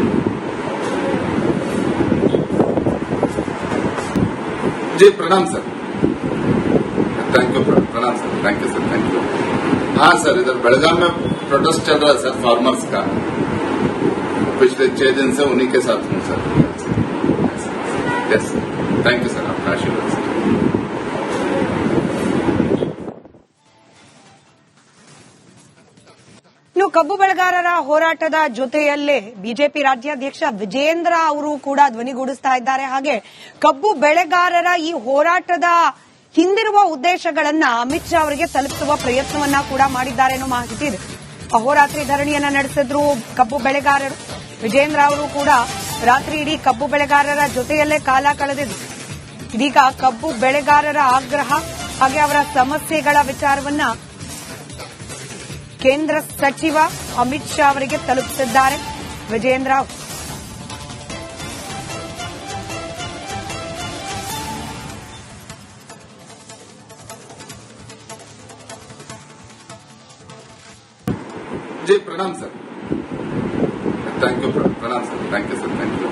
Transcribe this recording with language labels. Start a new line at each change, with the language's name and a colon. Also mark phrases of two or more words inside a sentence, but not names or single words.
Hindi: जी प्रणाम सर.
English: Thank you. प्रणाम sir. Thank you sir. Thank you.
Hindi: हाँ सर, इधर बेलगाम में प्रोटेस्ट चल रहा है सर फार्मर्स का. पिछले 6 दिन से उन्हीं के साथ हूँ सर.
English: Yes sir. Thank you sir.
Hindi: आपका आशीर्वाद
English: सर.
Kannada: ಇನ್ನು ಕಬ್ಬು ಬೆಳೆಗಾರರ ಹೋರಾಟದ ಜೊತೆಯಲ್ಲೇ ಬಿಜೆಪಿ ರಾಜ್ಯಾಧ್ಯಕ್ಷ ವಿಜೇಂದ್ರ ಅವರು ಕೂಡ ಧ್ವನಿಗೂಡಿಸ್ತಾ ಇದ್ದಾರೆ. ಹಾಗೆ ಕಬ್ಬು ಬೆಳೆಗಾರರ ಈ ಹೋರಾಟದ ಹಿಂದಿರುವ ಉದ್ದೇಶಗಳನ್ನ ಅಮಿತ್ ಶಾ ಅವರಿಗೆ ತಲುಪಿಸುವ ಪ್ರಯತ್ನವನ್ನ ಕೂಡ ಮಾಡಿದ್ದಾರೆ ಅನ್ನೋ ಮಾಹಿತಿ ಇದೆ. ಅಹೋರಾತ್ರಿ ಧರಣಿಯನ್ನ ನಡೆಸಿದ್ರು ಕಬ್ಬು ಬೆಳೆಗಾರರು. ವಿಜೇಂದ್ರ ಅವರು ಕೂಡ ರಾತ್ರಿ ಇಡೀ ಕಬ್ಬು ಬೆಳೆಗಾರರ ಜೊತೆಯಲ್ಲೇ ಕಾಲ ಕಳೆದಿದ್ರು. ಇದೀಗ ಕಬ್ಬು ಬೆಳೆಗಾರರ ಆಗ್ರಹ ಹಾಗೆ ಅವರ ಸಮಸ್ಯೆಗಳ ವಿಚಾರವನ್ನ ಕೇಂದ್ರ ಸಚಿವ ಅಮಿತ್ ಶಾ ಅವರಿಗೆ ತಲುಪಿಸಿದ್ದಾರೆ ವಿಜೇಂದ್ರ.
Hindi: जी प्रणाम सर.
English: Thank you. प्रणाम sir. Thank you sir. Thank you.